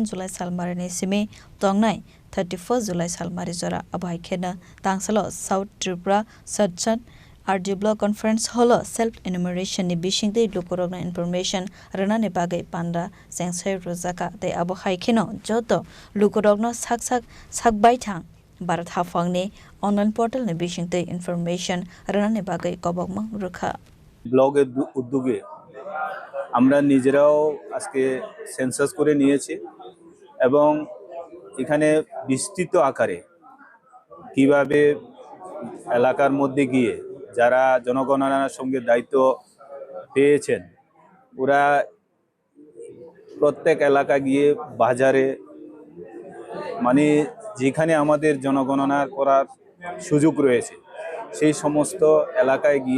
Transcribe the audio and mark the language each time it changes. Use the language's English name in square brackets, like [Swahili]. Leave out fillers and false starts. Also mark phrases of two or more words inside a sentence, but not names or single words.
[Kok Borok] July salmari ni simi tongnai 31 July salmari jora abai khena tangsalo South Tripura Sarjan RD Block Conference Hall [English] self enumeration [Kok Borok] ni bisingtui lukorokna information rana ni bagai panda sengsai rojaka te abo haikino joto lukorokno sakbai thang Bharat Hafang ni [English] online portal [Kok Borok] ni bisingtui information rana ni bagai kobokmang rukha [Bangla] ব্লগের উদ্যোগে আমরা নিজেরাও আজকে সেন্সাস করে নিয়েছি এবং এখানে বিস্তৃত আকারে কিভাবে এলাকার মধ্যে গিয়ে যারা জনগণনার সঙ্গে দায়িত্ব পেয়েছেন ওরা প্রত্যেক এলাকা গিয়ে বাজারে মানে যেখানে আমাদের জনগণনা করার সুযোগ রয়েছে সেই সমস্ত এলাকায় গিয়ে